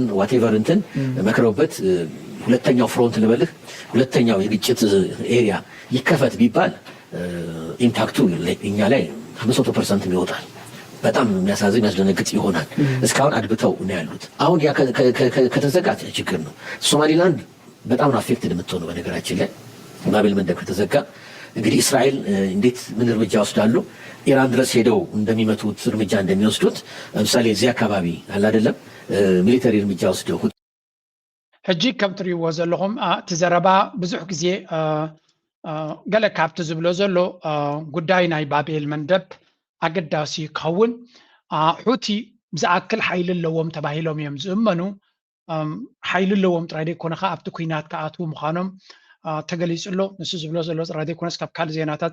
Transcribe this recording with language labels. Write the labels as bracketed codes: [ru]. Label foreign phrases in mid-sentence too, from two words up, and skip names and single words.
[am] ዋቴቨር እንትን መክረውበት ሁለተኛው ፍሮንት ልበልህ ሁለተኛው የግጭት ኤሪያ ይከፈት ቢባል ኢምፓክቱ እኛ ላይ 100% ይወጣል። በጣም የሚያሳዝን የሚያስደነግጥ ይሆናል። እስካሁን አድብተው ነው ያሉት። አሁን ያ ከተዘጋት ችግር ነው። ሶማሊላንድ በጣም ነው አፌክትድ የምትሆነው። በነገራችን ላይ ባቤል መንደብ ከተዘጋ እንግዲህ እስራኤል እንዴት ምን እርምጃ ወስዳሉ? ኢራን ድረስ ሄደው እንደሚመቱት እርምጃ እንደሚወስዱት ለምሳሌ እዚህ አካባቢ አለ አይደለም ሚሊተሪ እርምጃ ወስደው [ti] ሕጂ ከም ትሪእዎ ዘለኹም እቲ ዘረባ ብዙሕ ግዜ ገለ ካብቲ ዝብሎ ዘሎ ጉዳይ ናይ ባቤል መንደብ ኣገዳሲ ይኸውን ሑቲ ብዝኣክል ሓይሊ ኣለዎም ተባሂሎም እዮም ዝእመኑ ሓይሊ ኣለዎም ጥራይ ደይኮነ ከዓ ኣብቲ ኩናት ከኣትዉ ምዃኖም ተገሊጹ ኣሎ። ንሱ ዝብሎ ዘሎ ጥራይ ደይኮነስ ካብ ካልእ ዜናታት